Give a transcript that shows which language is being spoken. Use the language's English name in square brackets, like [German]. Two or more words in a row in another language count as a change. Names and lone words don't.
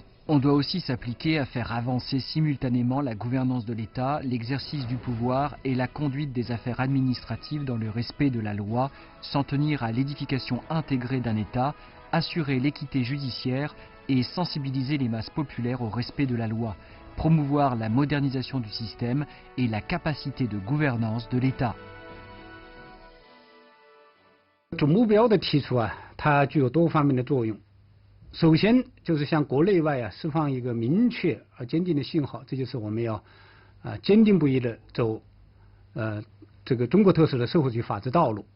[French] On doit aussi s'appliquer à faire avancer simultanément la gouvernance de l'État, l'exercice du pouvoir et la conduite des affaires administratives dans le respect de la loi, s'en tenir à l'édification intégrée d'un État, assurer l'équité judiciaire et sensibiliser les masses populaires au respect de la loi, promouvoir la modernisation du système et la capacité de gouvernance de l'État. [Chinese] 总目标的提出啊，它具有多方面的作用。首先就是向国内外释放一个明确而坚定的信号，这就是我们要坚定不移的走这个中国特色的社会主义法治道路。